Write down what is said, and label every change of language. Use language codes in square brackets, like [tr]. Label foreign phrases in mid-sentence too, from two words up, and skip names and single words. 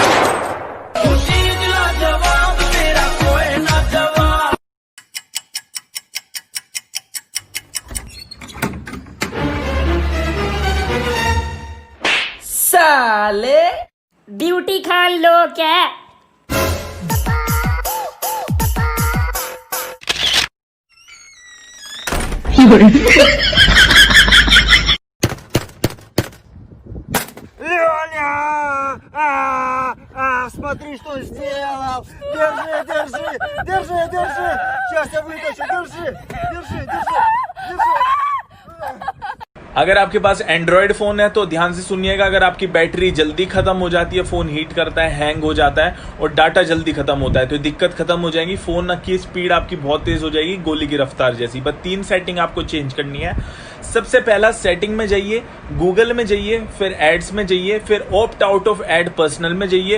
[hi] साले ड्यूटी खान लो क्या [ru] Смотри, что сделал! Держи! Сейчас я вытащу! Держи! [hi] अगर आपके पास एंड्रॉयड फोन है तो ध्यान से सुनिएगा। अगर आपकी बैटरी जल्दी खत्म हो जाती है, फोन हीट करता है, हैंग हो जाता है और डाटा जल्दी खत्म होता है तो दिक्कत खत्म हो जाएगी। फोन की स्पीड आपकी बहुत तेज हो जाएगी, गोली की रफ्तार जैसी। बस 3 सेटिंग आपको चेंज करनी है। सबसे पहला सेटिंग में जाइए, गूगल में जाइए, फिर एड्स में जाइए, फिर [en] opt out of ad personal [hi] में जाइए।